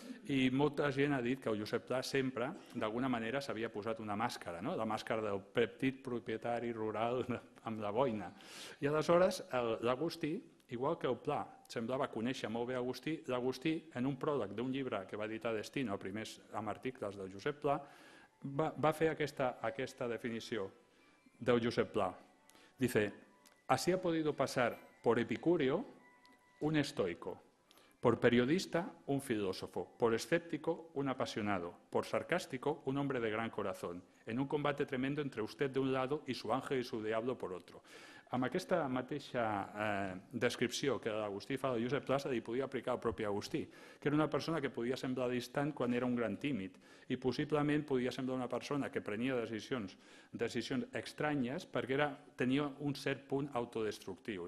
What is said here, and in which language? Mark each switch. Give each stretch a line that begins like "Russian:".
Catalan: I molta gent ha dit que el Josep Pla sempre, d'alguna manera, s'havia posat una màscara, la màscara del petit propietari rural amb la boina. I aleshores l'Agustí, igual que el Pla, semblava conèixer molt bé Agustí, l'Agustí, en un pròleg d'un llibre que va editar Destino, primers amb articles del Josep Pla, va fer aquesta definició del Josep Pla.
Spanish: Dice, así ha podido pasar por Epicurio un estoico, Por periodista, un filósofo. Por escéptico, un apasionado. Por sarcástico, un hombre de gran corazón. En un combate tremendo entre usted de un lado y su ángel y su diablo por otro.
Catalan: Amb aquesta mateixa descripció que l'Agustí fa de Josep Pla, li podia aplicar el propi Agustí, que era una persona que podia semblar distant quan era un gran tímid i possiblement podia semblar una persona que prenia decisions estranyes perquè tenia un cert punt autodestructiu.